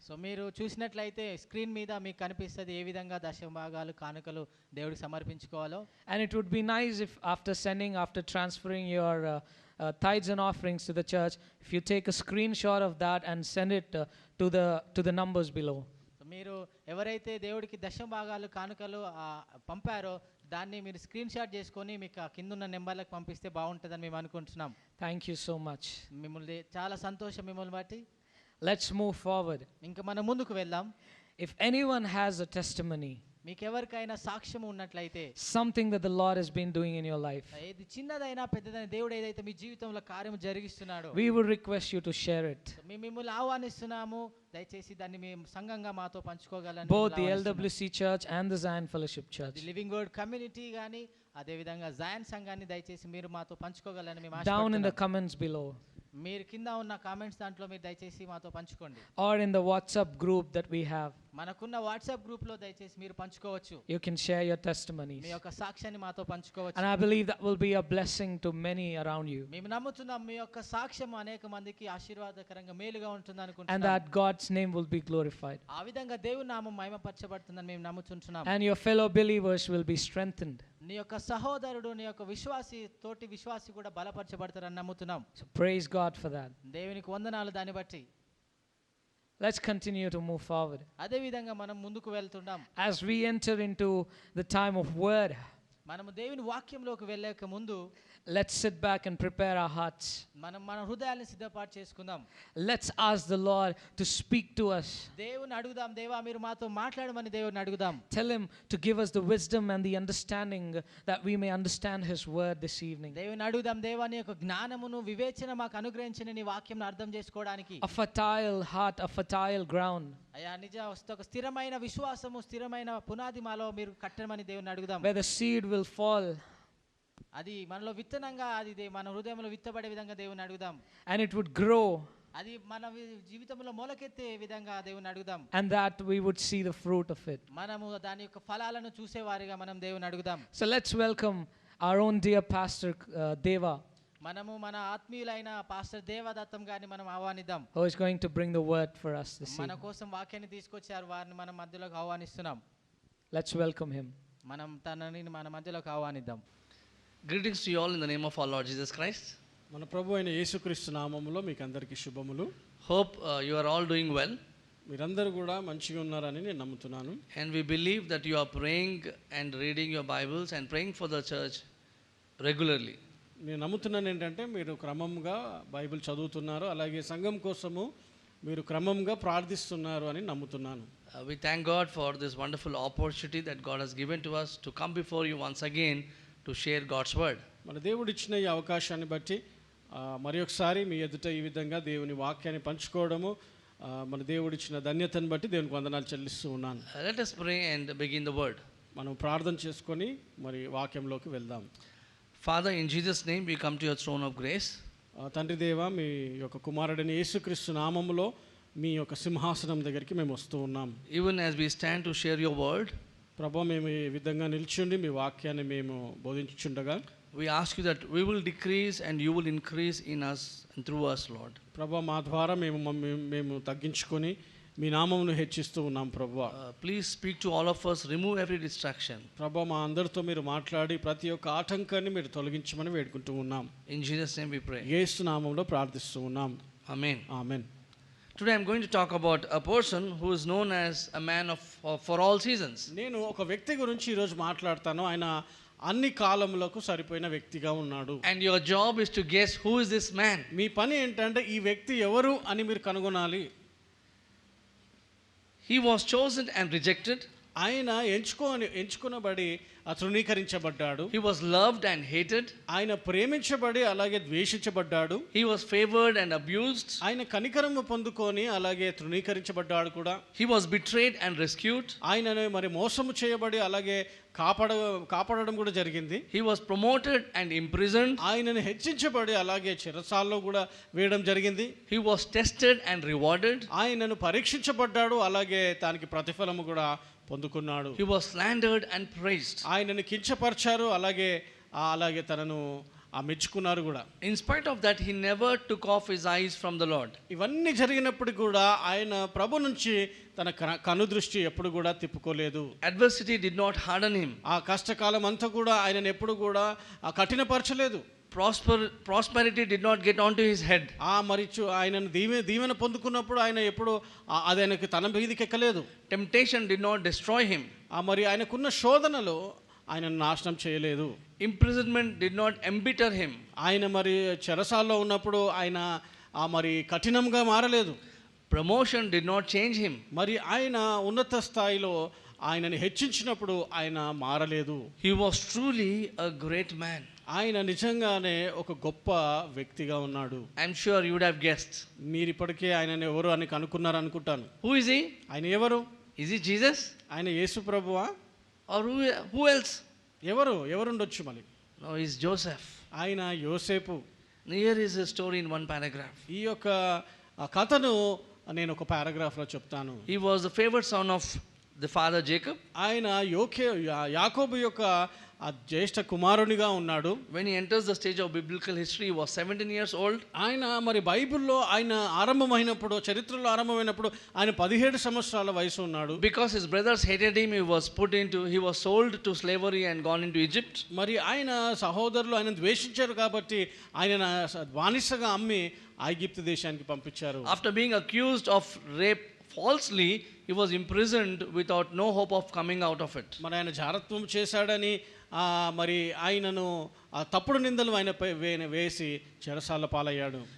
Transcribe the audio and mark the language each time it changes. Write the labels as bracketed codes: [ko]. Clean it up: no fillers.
[te] So మీరు చూసినట్లయితే screen మీద మీకు కనిపిస్తుంది ఏ విధంగా దశభాగాలు కానుకలు దేవుడికి సమర్పించుకోవాలో. [en] And it would be nice if after transferring your tithes and offerings to the church, if you take a screenshot of that and send it to the numbers below. [te] మీరు ఎవరైతే దేవుడికి దశభాగాలు కానుకలు పంపారో దాన్ని మీరు స్క్రీన్ షాట్ చేసుకొని మీకు కింద ఉన్న నెంబర్లకు పంపిస్తే బాగుంటుందని మేము అనుకుంటున్నాం. [en] Thank you so much. [te] మిమ్మల్ని చాలా సంతోషం మిమ్మల్ని బట్టి. [en] Let's move forward. [te] ఇంకా మనం ముందుకు వెళ్దాం. [en] If anyone has a testimony, [te] మీకు ఎవరికైనా సాక్ష్యం ఉన్నట్లయితే, [en] something that the Lord has been doing in your life, [te] ఏది చిన్నదైనా పెద్దదైనా దేవుడు ఏదైతే మీ జీవితంలో కార్యం జరిగిస్తున్నాడో, [en] we would request you to share it. [te] మేము మిమ్మల్ని ఆహ్వానిస్తున్నాము, దయచేసి దాన్ని మేము సంఘంగా మాతో పంచుకోగలని. [en] Both the LWC Church and the Zion Fellowship Church. [te] Living word community గాని అదే విధంగా జయన్ సంఘాన్ని దయచేసి మీరు మాతో పంచుకోగలని మేము [en] Down in [te] ఆశిస్తున్నాం. [en] the comments below. [te] మీరు కింద ఉన్న కామెంట్స్ దాంట్లో మీరు దయచేసి మాతో పంచుకోండి. [en] Or in the WhatsApp group that we have. [te] మనకున్న వాట్సాప్ గ్రూప్ లో దయచేసి మీరు పంచుకోవచ్చు. [en] You can share your testimonies. [te] మీ యొక్క సాక్ష్యాన్ని మాతో పంచుకోవచ్చు. [en] And I believe that will be a blessing to many around you. [te] మేము నమ్ముతున్నాం మీ యొక్క సాక్ష్యం అనేక మందికి ఆశీర్వాదకరంగా మేలుగా ఉంటుంది [en] And [te] అనుకుంటున్నాం. [en] that God's name will be glorified. [te] ఆ విధంగా దేవుని నామం మహిమపరచబడుతుందని మేము నమ్ముతున్నాం. [en] And your fellow believers will be strengthened. [te] నీ యొక్క సహోదరుడు నీ యొక్క విశ్వాసి తోటి విశ్వాసి కూడా బలపరచబడతారని నమ్ముతున్నాం. [en] So praise God for that. [te] దేవునికి వందనాలు దాన్ని బట్టి. [en] Let's continue to move forward. [te] అదే విధంగా మనం ముందుకు వెళ్తున్నాం. [en] As we enter into the time of word, [te] మనము దేవుని వాక్యంలోకి వెళ్ళక ముందు [en] let's sit back and prepare our hearts. [te] మనం మన హృదయాలను సిద్ధపాటు చేసుకుందాం. [en] Let's ask the Lord to speak to us. [te] దేవుని అడుగుదాం, దేవా మీరు మాతో మాట్లాడమని దేవుని అడుగుదాం. [en] Tell him to give us the wisdom and the understanding that we may understand his word this evening. [te] దేవుని అడుగుదాం, దేవా నీ యొక్క జ్ఞానమును వివేచన మాకు అనుగ్రహించిన నీ వాక్యంను అర్థం చేసుకోవడానికి. [en] A fertile heart, a fertile ground. [te] అయ్యా నిజ ఒక స్థిరమైన విశ్వాసము స్థిరమైన పునాది మాలో మీరు కట్టమని దేవుని అడుగుదాం. [en] Where the seed will fall. [te] అది మనలో విత్తనంగా అది మన హృదయంలో విత్తబడే విధంగా దేవుని అడుగుదాం. [en] And it would grow. [te] అది మన జీవితంలో మొలకెత్తే విధంగా దేవుని అడుగుదాం. [en] And that we would see the fruit of it. [te] మనము దాని యొక్క ఫలాలను చూసేవారిగా మనం దేవుని అడుగుదాం. [en] So let's welcome our own dear pastor Deva, [te] మనము మన ఆత్మీయులైన పాస్టర్ దేవదత్తం గారిని మనం ఆహ్వానిద్దాం. [en] who is going to bring the word for us this [te] మన [en] evening. [te] కోసం వాక్యాన్ని తీసుకొచ్చారు, వారిని మన మధ్యలోకి ఆహ్వానిస్తున్నాం. [en] Let's welcome him. [te] మనం తనని మన మధ్యలోకి ఆహ్వానిద్దాం. [en] Greetings to you all in the name of our Lord Jesus Christ. [te] మన ప్రభు అయిన యేసుక్రీస్తు నామములో మీకు అందరికీ శుభములు. [en] Hope you are all doing well. [te] మీరందరూ కూడా మంచిగా ఉన్నారని నేను నమ్ముతున్నాను. [en] And we believe that you are praying and reading your Bibles and praying for the church regularly. [te] నేను నమ్ముతున్నాను ఏంటంటే మీరు క్రమంగా బైబిల్ చదువుతున్నారు, అలాగే సంఘం కోసము మీరు క్రమంగా ప్రార్థిస్తున్నారు అని నమ్ముతున్నాను. [en] We thank God for this wonderful opportunity that God has given to us to come before you once again to share God's word. [te] మన దేవుడు ఇచ్చిన ఈ అవకాశాన్ని బట్టి మరి ఒకసారి మీ ఎదుట ఈ విధంగా దేవుని వాక్యాన్ని పంచుకోవడము మన దేవుడు ఇచ్చిన ధన్యతను బట్టి దేవునికి వందనాలు చెల్లిస్తూ ఉన్నాను. [en] Let us pray and begin the word. [te] మనం ప్రార్థన చేసుకొని మరి వాక్యంలోకి వెళ్దాం. [en] Father, in Jesus' name we come to your throne of grace. [te] తండ్రి దేవ, మీ యొక్క కుమారుడైన యేసుక్రీస్తు నామములో మీ యొక్క సింహాసనం దగ్గరికి మేము వస్తూ ఉన్నాం. [en] Even as we stand to share your word, [te] ప్రభు మేము ఈ విధంగా నిల్చుండి మీ వాక్యాన్ని మేము బోధించుచుండగా [en] we ask you that we will decrease and you will increase in us and through us, Lord. [te] ప్రభు మా ద్వారా మేము తగ్గించుకొని మీ నామమును హెచ్చిస్తూ ఉన్నాం. ప్రభు [en] Please speak to all of us, remove every distraction. [te] ప్రభు మా అందరితో మీరు మాట్లాడి ప్రతి ఒక్క ఆటంకాన్ని మీరు తొలగించమని వేడుకుంటూ ఉన్నాం. [en] In Jesus' name we pray. [te] యేసు నామములో ప్రార్థిస్తూ ఉన్నాం. [en] Amen. [te] Amen. [en] Today I'm going to talk about a person who is known as a man for all seasons. [te] నేను ఒక వ్యక్తి గురించి ఈరోజు మాట్లాడతాను. ఆయన అన్ని కాలములకు సరిపోయిన వ్యక్తిగా ఉన్నాడు. [en] And your job is to guess who is this man. [te] మీ పని ఏంటంటే ఈ వ్యక్తి ఎవరు అని మీరు కనుగొనాలి. [en] He was chosen and rejected. [te] ఆయన ఎంచుకునబడి తృణీకరించబడ్డాడు. [en] He was loved and hated. [te] ఆయన ప్రేమించబడి అలాగే ద్వేషించబడ్డాడు. [en] He was favored and abused. [te] ఆయన కనికరము పొందుకొని అలాగే తృణీకరించబడ్డాడు కూడా. [en] He was betrayed and rescued. [te] ఆయనను మరి మోసము చేయబడి అలాగే కాపాడడం కూడా జరిగింది. [en] He was promoted and imprisoned. [te] ఆయనను హెచ్చించబడి అలాగే చెరసాల్లో కూడా వేయడం జరిగింది. [en] He was tested and rewarded. [te] ఆయనను పరీక్షించబడ్డాడు అలాగే దానికి ప్రతిఫలము కూడా పొందుకున్నాడు. [en] He was slandered and praised. [te] ఆయనను కించపరిచారు అలాగే తనను మెచ్చుకున్నారు కూడా. [en] In spite of that, he never took off his eyes from the Lord. [te] ఇవన్నీ జరిగినప్పుడు కూడా ఆయన ప్రభు నుంచి తన కను దృష్టి ఎప్పుడు కూడా తిప్పుకోలేదు. [en] Adversity did not harden him. [te] ఆ కష్టకాలం అంతా కూడా ఆయనను ఎప్పుడు కూడా కఠినపరచలేదు. [en] Prosperity did not get onto his head. [te] ఆయనను దీవెన పొందుకున్నప్పుడు ఆయన ఎప్పుడు అది ఆయనకి తన మీదకి ఎక్కలేదు. [en] Temptation did not destroy him. [te] మరి ఆయనకున్న శోధనలో ఆయనను నాశనం చేయలేదు. [en] Imprisonment did not embitter him. [te] ఆయన మరి చెరసాల్లో ఉన్నప్పుడు ఆయన మరి కఠినంగా మారలేదు. [en] Promotion did not change him. [te] మరి ఆయన ఉన్నత స్థాయిలో ఆయనని హెచ్చించినప్పుడు ఆయన మారలేదు. [en] He was truly a great man. [te] ఆయన నిజంగానే ఒక గొప్ప వ్యక్తిగా ఉన్నాడు. [en] I'm sure you would have guessed. [te] మీరు ఇప్పటికే ఆయనని ఎవరు అని కనుక్కున్నారు అనుకుంటాను. [en] Who is he? [te] ఆయన ఎవరు? [en] Is he Jesus? [te] ఆయన యేసు ప్రభువా? [en] Or who else? [te] ఎవరుండొచ్చు మరి? [en] No, he's Joseph. [te] ఆయన యోసేపు. [en] Here is his story in one paragraph. [te] ఈ యొక్క కథను నేను ఒక పారాగ్రాఫ్లో చెప్తాను. [en] He was the favorite son of the father Jacob. [te] ఆయన యాకోబు యొక్క జ్యేష్ఠ కుమారునిగా ఉన్నాడు. [en] When he enters the stage of biblical history, he was 17 years old. [te] ఆయన మరి బైబిల్లో ఆయన చరిత్రలో ఆరంభమైనప్పుడు ఆయన 17 సంవత్సరాల వయసు ఉన్నాడు. [en] Because his brothers hated him, he was sold to slavery and gone into Egypt. [te] మరి ఆయన సహోదరులు ఆయన ద్వేషించారు కాబట్టి ఆయన బానిసగా అమ్మి ఐగుప్తు దేశానికి పంపించారు. [en] After being accused of rape falsely, he was imprisoned without no hope of coming out of it. [te] మరి ఆయన జారత్వం చేశాడని మరి ఆయనను తప్పుడు నిందలు ఆయనపై వేసి చెరసాల పాలయ్యాడు.